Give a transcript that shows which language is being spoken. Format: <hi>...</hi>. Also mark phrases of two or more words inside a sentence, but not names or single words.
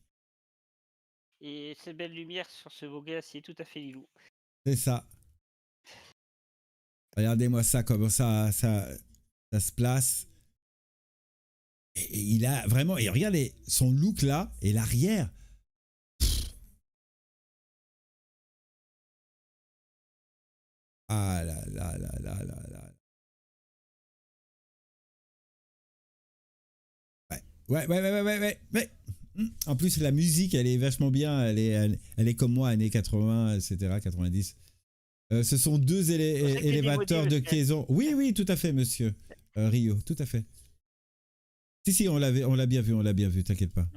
<fr>Et ces belles lumières sur ce beau gars, c'est tout à fait Lilou. C'est ça. Regardez-moi ça, comment ça se place. Et il a vraiment... Et regardez, son look là, et l'arrière. Ah là là là là là là. Ouais. En plus, la musique, elle est vachement bien. Elle est comme moi, années 80, etc., 90. Ce sont 2 élévateurs de caisson. Oui, tout à fait, monsieur Rio, tout à fait. Si, on l'a bien vu, t'inquiète pas.</fr>